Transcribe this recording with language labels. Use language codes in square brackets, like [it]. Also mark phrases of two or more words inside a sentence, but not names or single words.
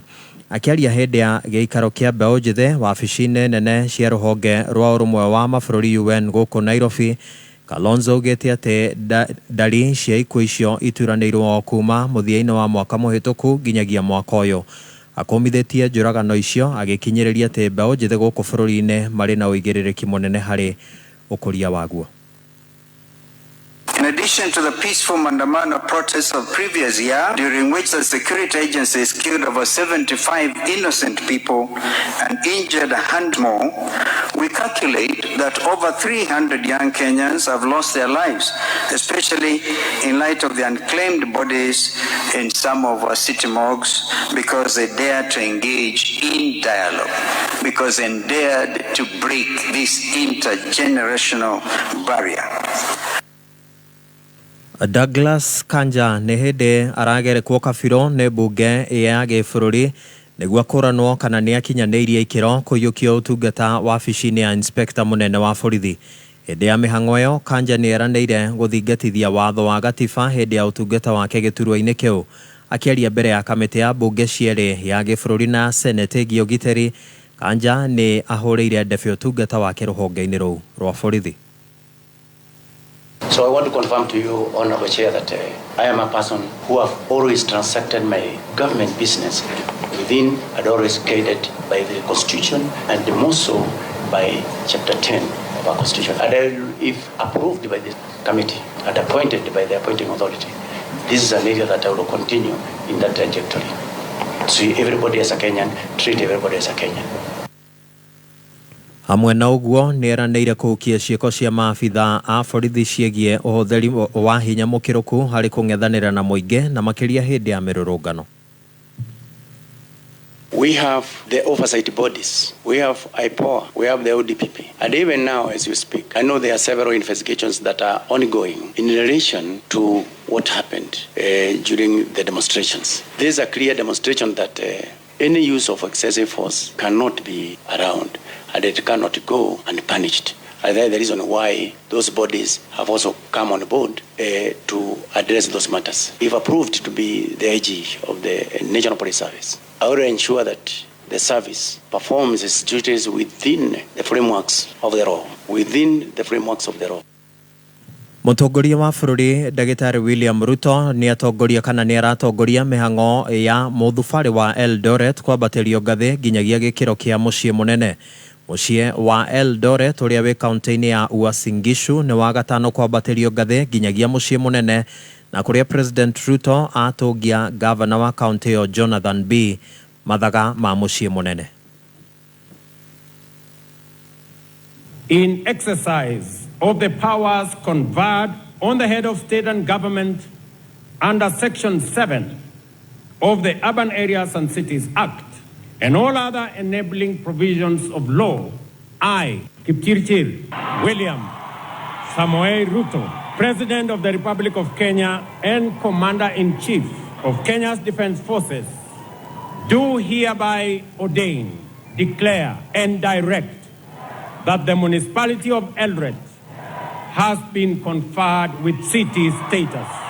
[ki] Akiaria hĩndĩ ya gĩikaro kĩa mbeũ njĩthĩ wabici-inĩ nene cia rũhonge rwa ũrũmwe wa mabũrũri UN gũkũ Nairobi, Kalonzo augĩte atĩ ndari cia ikuũ icio ituranĩirwo kuma mũthia-inĩ wa mwaka mũhĩtũku nginyagia mwaka ũyũ. Akomithĩtie njũragano icio agĩkinyĩrĩria atĩ mbeũ njĩthĩ gũkũ bũrũri-inĩ marĩ na ũigĩrĩrĩki mũnene harĩ ũkũria waguo. [en] In addition to the peaceful Mandamano protests of previous year, during which the security agencies killed over 75 innocent people and injured 100 more, we calculate that over 300 young Kenyans have lost their lives, especially in light of the unclaimed bodies in some of our city morgues, because they dared to engage in dialogue, because they dared to break this intergenerational barrier. [ki] Douglas Kanja nĩ hĩndĩ aragerekwo kabiro nĩ mbunge ya gĩbũrũri nĩguo kũranwo kana nĩ akinyanĩirie ikĩro kũiyũkia ũtungata wabici-inĩ ya inspector mũnene wa borithi. Hĩndĩ ya mĩhang'o ĩyo, Kanja nĩ eranĩire gũthingatithia watho wa gatiba hĩndĩ ya ũtungata wake gĩturwa-inĩ kĩu. Akiaria mbere ya kamĩtĩ ya mbunge cierĩ ya gĩbũrũri na senate ĩgiĩ ũgitĩri, Kanja nĩ ahũrĩire ndebe ũtungata wake rũhonge-inĩ rũu rwa borithi. [en] So I want to confirm to you, Honorable Chair, that I am a person who have always transacted my government business within and always guided by the Constitution and more so by Chapter 10 of our Constitution. And if approved by the committee and appointed by the appointing authority, this is an area that I will continue in that trajectory. See everybody as a Kenyan, treat everybody as a Kenyan. [ki] Hamwe na uguo nieranĩire kũhukia ciĩko cia maabitha a borithi ciĩgiĩ ũhũthĩri wa hinya mũkĩrũku harĩ kũng'ethanĩra na mũingĩ na makĩria hĩndĩ ya mĩrũrũngano. [en] We have the oversight bodies. We have IPOA. We have the ODPP. And even now, as you speak, I know there are several investigations that are ongoing in relation to what happened during the demonstrations. There is a clear demonstration that any use of excessive force cannot be around and it cannot go unpunished. And that's the reason why those bodies have also come on board to address those matters. If approved to be the IG of the National Police Service, I will ensure that the service performs its duties within the frameworks of the law. Within the frameworks of the law. [ki] Mũtongoria wa bũrũri Ndagĩtarĩ William Ruto nĩ atongoria kana nĩ aratongoria mĩhang'o ya mũthubarĩ wa Eldoret kwambatĩrio ngathĩ nginyagia gĩkĩro kĩa mũciĩ mũnene. Mũciĩ wa Eldoret ũrĩa wĩ kaunti-inĩ ya Uasin Gishu nĩ wa gatano kwambatĩrio ngathĩ nginyagia mũciĩ mũnene na kũrĩa President Ruto atũngia gavana wa kaunti ĩyo Jonathan B mathaga ma mũciĩ mũnene. [en] In exercise of the powers conferred on the head of state and government under Section 7 of the Urban Areas and Cities Act and all other enabling provisions of law, I, Kipchirchir William Samoei Ruto, President of the Republic of Kenya and Commander-in-Chief of Kenya's Defense Forces, do hereby ordain, declare, and direct that the municipality of Eldoret has been conferred with city status.